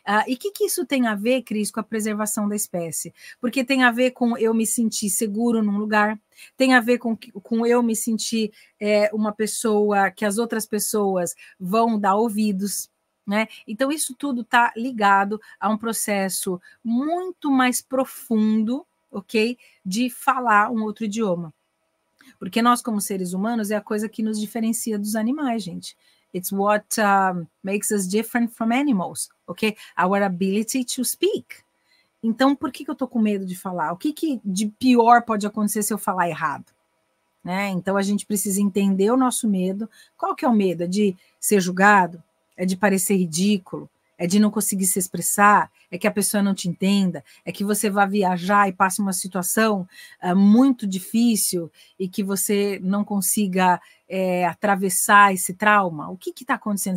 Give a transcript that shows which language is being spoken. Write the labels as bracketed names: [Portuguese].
[Portuguese] E o que isso tem a ver, Cris, com a preservação da espécie? Porque tem a ver com eu me sentir seguro num lugar, tem a ver com eu me sentir uma pessoa que as outras pessoas vão dar ouvidos, né? Então, isso tudo está ligado a um processo muito mais profundo, ok? De falar um outro idioma. Porque nós, como seres humanos, é a coisa que nos diferencia dos animais, gente. [English] It's what makes us different from animals, ok? Our ability to speak. [Portuguese] Então, por que eu tô com medo de falar? O que de pior pode acontecer se eu falar errado? Né? Então, a gente precisa entender o nosso medo. Qual que é o medo? É de ser julgado? É de parecer ridículo? É de não conseguir se expressar? É que a pessoa não te entenda? É que você vá viajar e passe uma situação muito difícil e que você não consiga atravessar esse trauma? O que está acontecendo?